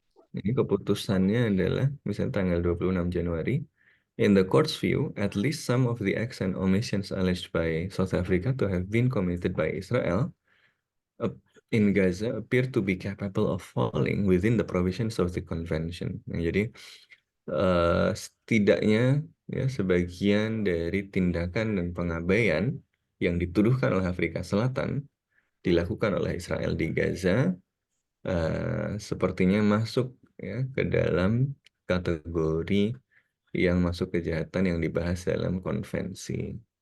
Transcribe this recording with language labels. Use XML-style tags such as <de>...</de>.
<id>Ini keputusannya adalah misalnya tanggal 26 Januari.</id> <en>In the court's view, at least some of the acts and omissions alleged by South Africa to have been committed by Israel in Gaza appear to be capable of falling within the provisions of the convention.</en> <id>Nah, jadi setidaknya ya, sebagian dari tindakan dan pengabaian yang dituduhkan oleh Afrika Selatan dilakukan oleh Israel di Gaza sepertinya masuk ya ke dalam kategori yang masuk kejahatan yang dibahas dalam konvensi.</id>